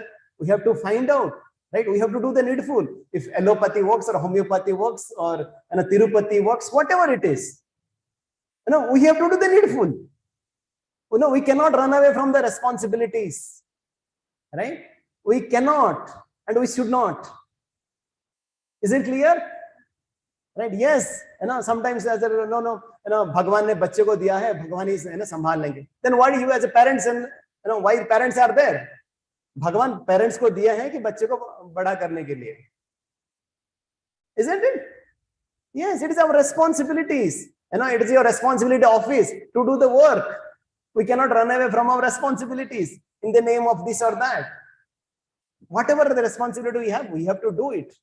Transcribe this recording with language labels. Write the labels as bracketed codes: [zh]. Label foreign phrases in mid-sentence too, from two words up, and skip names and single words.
[en] We have to find out, right? We have to do the needful. If allopathy works or homeopathy works or Tirupati works, whatever it is, we have to do the needful. We cannot run away from the responsibilities, right? We cannot and we should not. Is it clear? Right? Yes. Sometimes as a [hi] भगवान ने बच्चे को दिया है, भगवान इस संभाल लेंगे. [en] Then why do you as a parents and why parents are there? [hi] भगवान parents को दिया है कि बच्चे को बड़ा करने के लिए. [en] Isn't it? Yes, it is our responsibilities. It is your responsibility office to do the work. We cannot run away from our responsibilities in the name of this or that. Whatever the responsibility we have to do it.